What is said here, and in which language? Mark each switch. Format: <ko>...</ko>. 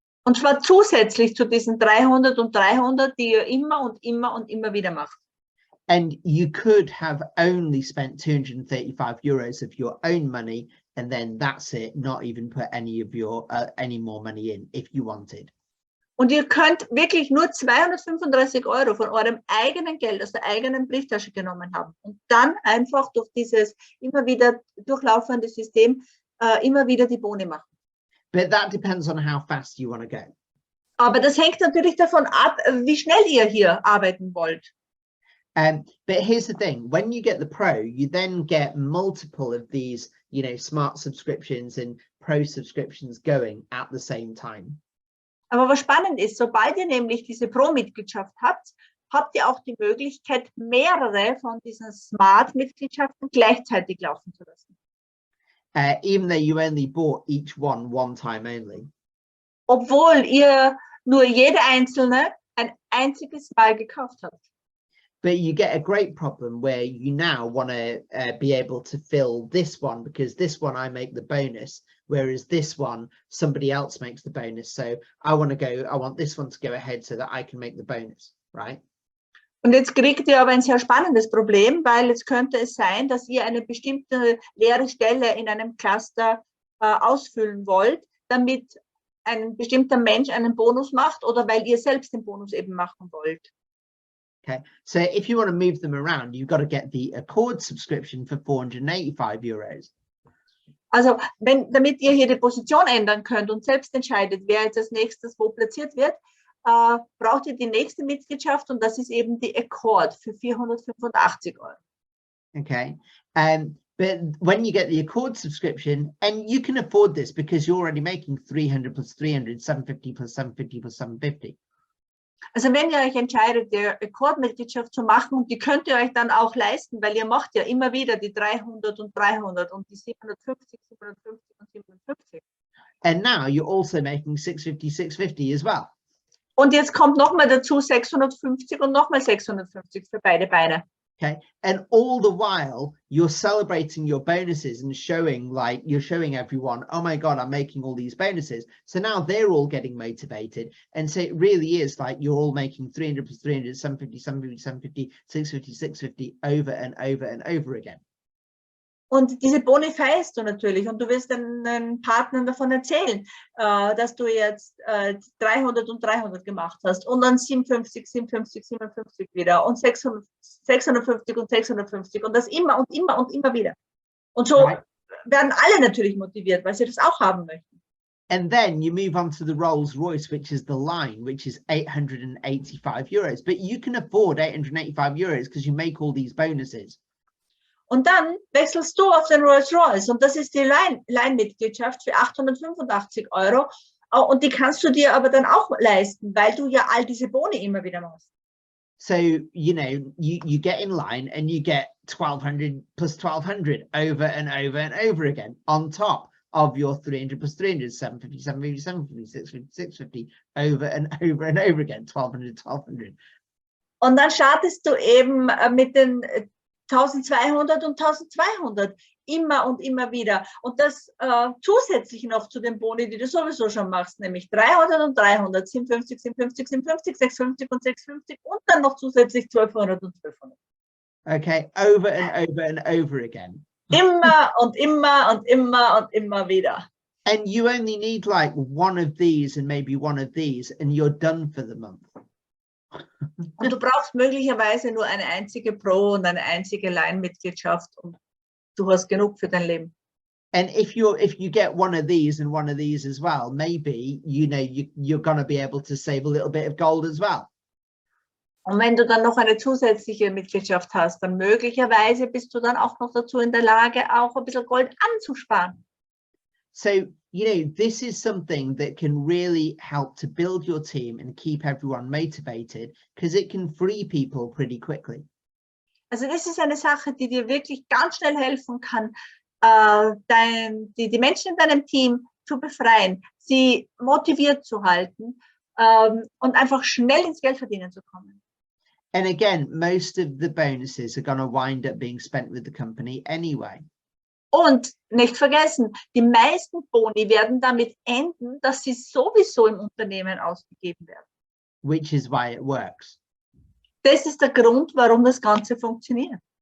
<de>Und zwar zusätzlich zu diesen 300 und 300, die ihr immer und immer und immer wieder macht.</de> <en>And you could have only spent 235 euros of your own money, and then that's it, not even put any of your any more money in if you wanted.</en> <de>Und ihr könnt wirklich nur 235 Euro von eurem eigenen Geld aus der eigenen Brieftasche genommen haben und dann einfach durch dieses immer wieder durchlaufende System immer wieder die Boni machen.</de> <en>But that depends on how fast you want to go.</en> <de>Aber das hängt natürlich davon ab, wie schnell ihr hier arbeiten wollt.</de> <en>But here's the thing, when you get the Pro, you then get multiple of these, you know, smart subscriptions and Pro subscriptions going at the same time.</en> <de>Aber was spannend ist, sobald ihr nämlich diese Pro-Mitgliedschaft habt, habt ihr auch die Möglichkeit, mehrere von diesen Smart-Mitgliedschaften gleichzeitig laufen zu lassen.</de> <en>Even though you only bought each one time only.</en> <de>Obwohl ihr nur jede einzelne ein einziges Mal gekauft habt.</de> <en>But you get a great problem where you now want to be able to fill this one, because this one I make the bonus, whereas this one somebody else makes the bonus. So I want this one to go ahead so that I can make the bonus, right?</en> <de>Und jetzt kriegt ihr aber ein sehr spannendes Problem, weil jetzt könnte es sein, dass ihr eine bestimmte leere Stelle in einem Cluster ausfüllen wollt, damit ein bestimmter Mensch einen Bonus macht oder weil ihr selbst den Bonus eben machen wollt.</de> <en>Okay, so if you want to move them around, you've got to get the Accord subscription for 485 euros.</en> <de>Also damit ihr hier die Position ändern könnt und selbst entscheidet, wer jetzt als nächstes wo platziert wird, braucht ihr die nächste Mitgliedschaft und das ist eben die Accord für 485 Euro.</de> <en>Okay, but when you get the Accord subscription, and you can afford this because you're already making 300 plus 300, 750 plus 750 plus 750.</en> <de>Also wenn ihr euch entscheidet, die Accord-Mitgliedschaft zu machen, und die könnt ihr euch dann auch leisten, weil ihr macht ja immer wieder die 300 und 300 und die 750, 750 und 750.</de> <en>And now you're also making 650, 650 as well.</en> <de>Und jetzt kommt nochmal dazu 650 und nochmal 650 für beide Beine.</de> <en>Okay, and all the while you're celebrating your bonuses and you're showing everyone, oh my God, I'm making all these bonuses. So now they're all getting motivated. And so it really is like you're all making 300 plus 300, 750, 750, 750, 650, 650 over and over and over again.</en> <de>Und diese Boni feierst du natürlich und du wirst deinen Partnern davon erzählen, dass du jetzt 300 und 300 gemacht hast und dann 57, 57, 57 wieder und 650 und 650 und das immer und immer und immer wieder. Und so werden alle natürlich motiviert, weil sie das auch haben möchten.</de> <en>And then you move on to the Rolls Royce, which is the line, which is 885 euros. But you can afford 885 euros because you make all these bonuses.</en> <de>Und dann wechselst du auf den Rolls Royce und das ist die Line-Mitgliedschaft für 885 Euro und die kannst du dir aber dann auch leisten, weil du ja all diese Boni immer wieder machst.</de> <en>So, you know, you get in line and you get 1200 plus 1200 over and over and over again on top of your 300 plus 300, 750, 750, 750, 650, 650 over and over and over again, 1200, 1200.</en> <de>Und dann startest du eben mit den 1200 und 1200 immer und immer wieder und das zusätzlich noch zu den Boni, die du sowieso schon machst, nämlich 300 und 300, 57, 57, 57, 650 und 650 und dann noch zusätzlich 1200 und 1200.</de> <en>Okay, over and over and over again.</en> <de>Immer und immer und immer und immer wieder.</de> <en>And you only need like one of these and maybe one of these and you're done for the month.</en> <de>Und du brauchst möglicherweise nur eine einzige Pro und eine einzige Line-Mitgliedschaft und du hast genug für dein Leben.</de> <en>And if you get one of these and one of these as well, maybe you're going to be able to save a little bit of gold as well.</en> <de>Und wenn du dann noch eine zusätzliche Mitgliedschaft hast, dann möglicherweise bist du dann auch noch dazu in der Lage, auch ein bisschen Gold anzusparen.</de> <en>So, you know, this is something that can really help to build your team and keep everyone motivated because it can free people pretty quickly.</en> <de>Also das ist eine Sache, die dir wirklich ganz schnell helfen kann, die Menschen in deinem Team zu befreien, sie motiviert zu halten und einfach schnell ins Geldverdienen zu kommen.</de> <en>And again, most of the bonuses are going to wind up being spent with the company anyway.</en> <de>Und nicht vergessen, die meisten Boni werden damit enden, dass sie sowieso im Unternehmen ausgegeben werden.</de> <en>Which is why it works.</en> <de>Das ist der Grund, warum das Ganze funktioniert.</de>